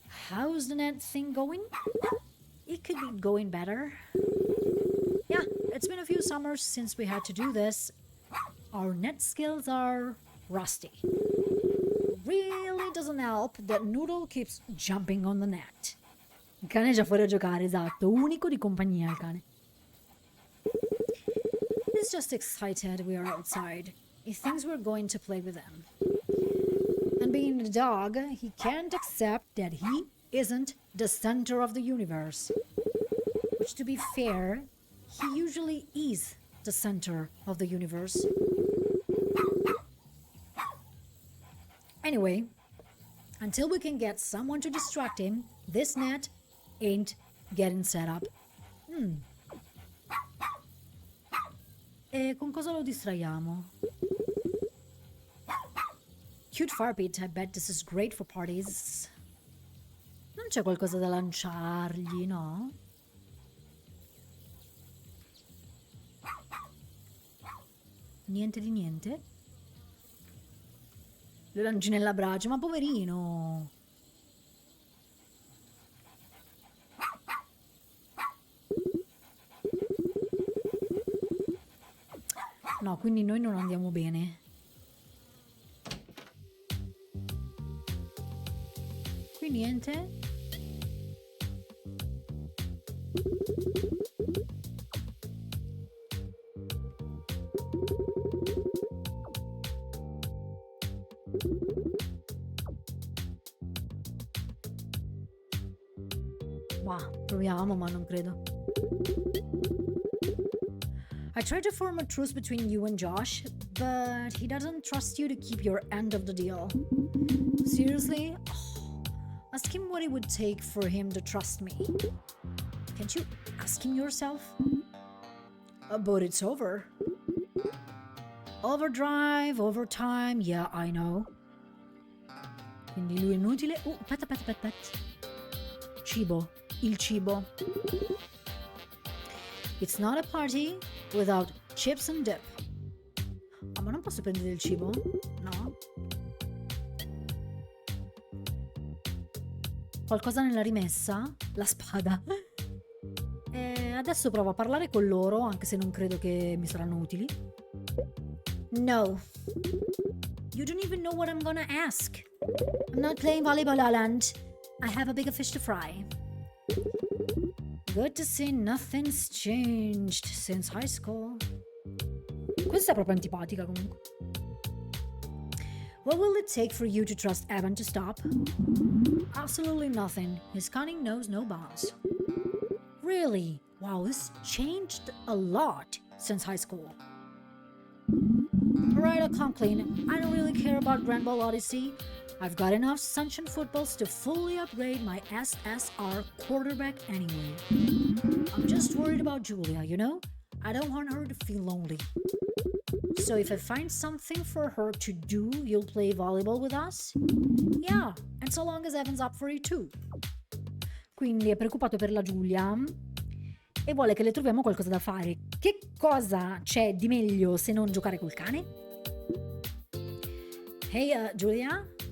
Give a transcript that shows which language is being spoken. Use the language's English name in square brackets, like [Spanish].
[English] How's the net thing going? It could be going better. Yeah, it's been a few summers since we had to do this. Our net skills are rusty. Really doesn't help that Noodle keeps jumping on the net. [Italian] Il cane è già fuori a giocare, esatto. Unico di compagnia il cane. [English] He's just excited we are outside. He thinks we're going to play with him. And being a dog, he can't accept that he isn't the center of the universe. Which, to be fair, he usually is the center of the universe. Anyway, until we can get someone to distract him, this net ain't getting set up. [Italian] E con cosa lo distraiamo? [English] Cute fire pit, I bet this is great for parties. [Italian] Non c'è qualcosa da lanciargli, no? Niente di niente? Lo lanci nella brace, ma poverino! No, quindi noi non andiamo bene. Qui niente? Ma proviamo, ma non credo. [English] I tried to form a truce between you and Josh, but he doesn't trust you to keep your end of the deal. Seriously? Ask him what it would take for him to trust me. Can't you ask him yourself? But it's over. Overdrive, overtime, yeah, I know. [Italian] Quindi lui è inutile. Aspetta. Cibo. Il cibo. [English] It's not a party without chips and dip. [Italian] Ma non posso prendere il cibo? No? Qualcosa nella rimessa? La spada. Adesso provo a parlare con loro, anche se non credo che mi saranno utili. [English] No. You don't even know what I'm gonna ask. I'm not playing volleyball, Aland. I have a bigger fish to fry. Good to see nothing's changed since high school. [Italian] Questa è proprio antipatica comunque. [English] What will it take for you to trust Evan to stop? Absolutely nothing. His cunning knows no bounds. Really? Wow, this changed a lot since high school. Alright, I'll come clean. I don't really care about Grand Ball Odyssey. I've got enough Sunshine footballs to fully upgrade my SSR quarterback anyway. I'm just worried about Julia, you know? I don't want her to feel lonely. So if I find something for her to do, you'll play volleyball with us? Yeah, and so long as Evan's up for it too. [Italian] Quindi è preoccupato per la Giulia e vuole che le troviamo qualcosa da fare. Che cosa c'è di meglio se non giocare col cane? [English] Hey, Giulia?